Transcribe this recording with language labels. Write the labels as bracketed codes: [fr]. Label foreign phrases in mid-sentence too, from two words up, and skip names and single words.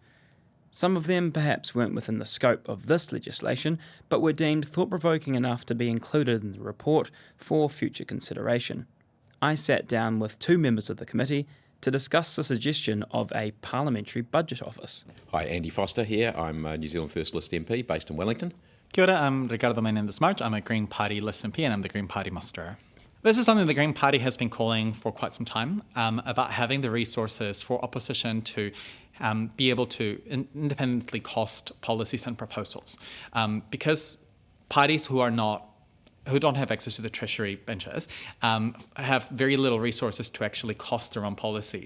[en] Some of them perhaps weren't within the scope of this legislation, but were deemed thought-provoking enough to be included in the report for future consideration. I sat down with two members of the committee to discuss the suggestion of a Parliamentary Budget Office. Hi, Andy Foster here. I'm a New Zealand First List MP based in Wellington. [mi] Kia ora, [en] I'm Ricardo Menendez March. I'm a Green Party List MP and I'm the Green Party Musterer. This is something the Green Party has been calling for quite some time, about having the resources for opposition to be able to independently cost policies and proposals. Because parties who don't have access to the Treasury benches, have very little resources to actually cost their own policies.